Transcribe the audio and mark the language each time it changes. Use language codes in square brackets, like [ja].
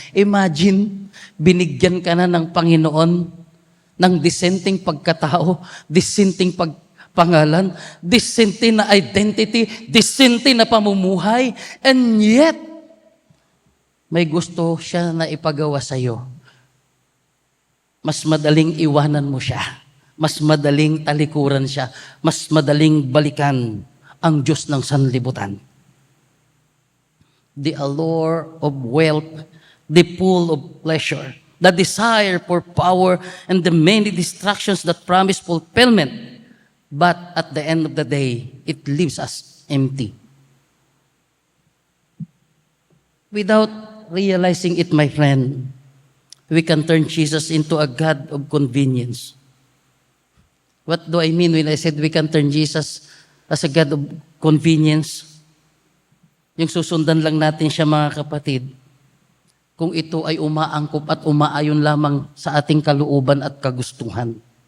[tl] Imagine, binigyan ka na ng Panginoon ng dissenting pagkatao, dissenting pangalan, dissenting na identity, dissenting na pamumuhay, [en] and yet, [tl] may gusto siya na ipagawa sa iyo. Mas madaling iwanan mo siya. Mas madaling talikuran siya. Mas madaling balikan ang Diyos ng sanlibutan. [en] The allure of wealth, the pull of pleasure, the desire for power, and the many distractions that promise fulfillment. But at the end of the day, it leaves us empty. Without realizing it, my friend, we can turn Jesus into a God of convenience. What do I mean when I said we can turn Jesus as a God of convenience? [tl] Yung susundan lang natin siya, mga kapatid, kung ito ay umaangkop at umaayon lamang sa ating kalooban at kagustuhan.